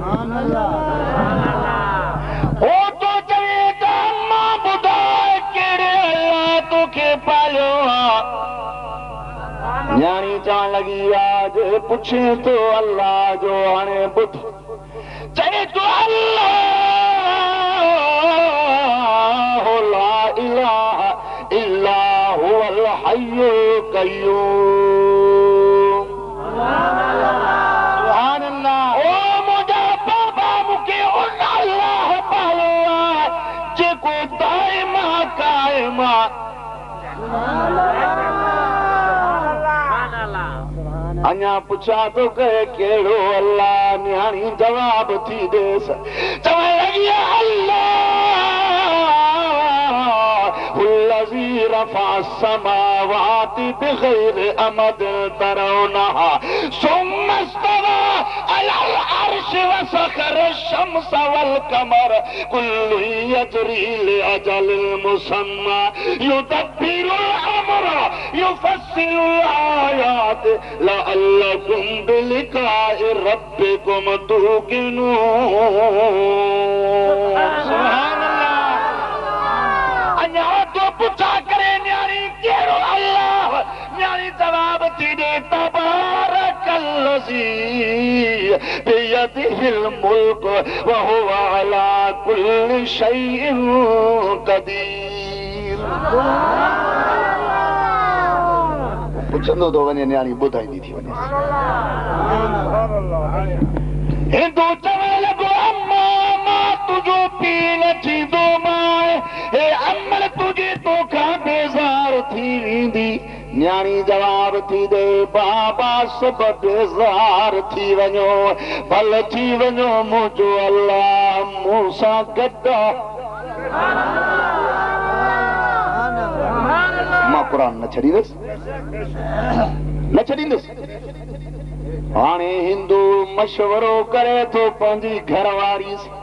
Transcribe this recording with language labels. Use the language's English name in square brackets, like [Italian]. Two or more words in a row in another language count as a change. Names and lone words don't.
[Sindhi] तोखे पालियो न्याणी चवण लॻी आज पुछे तो अल्लाह जो हाणे ॿुध चए तो अल्लाह [Arabic] لا إله إلا هو الحي القيوم سبحان الله [Sindhi] ओ मुंहिंजा बाबा मूंखे उन अल्लाह पालियो आहे जेको [Arabic] دائماً قائماً [Sindhi] अञा पुछा तो कहे केड़ो अल्लाह न्याणी जवाब थी देस चवण लगी [Arabic] الله الذي رفع السماوات بغير عمد ترونها ثم استوى على العرش وسخر الشمس والقمر كل يجري لأجل مسمى يدبر الأمر يفصل الآيات لعلكم بلقاء ربكم توقنون سبحان الله [Sindhi] अञा तो पुछा करे न्याणी केड़ो अल्लाह न्याणी जवाब थी दे [Arabic] تبارك الذي بيده الملك وهو على كل شيء قدير [Sindhi] पुछंदो तो वञे न्याणी ॿुधाईंदी थी वञे हिंदू चवण लॻो अम्मा मां तुंहिंजो पीउ न थींदो मां हे अमल तुंहिंजे तोखां बेज़ार थी वेंदी न्याणी जवाब थी दे बाबा सभु बेज़ार थी वञो भल थी वञो मुंहिंजो अल्लाह मूं सां गॾु मां क़ुर न छॾींदुसि न छॾींदुसि हाणे हिंदू मशवरो करे थो पंहिंजी घरवारी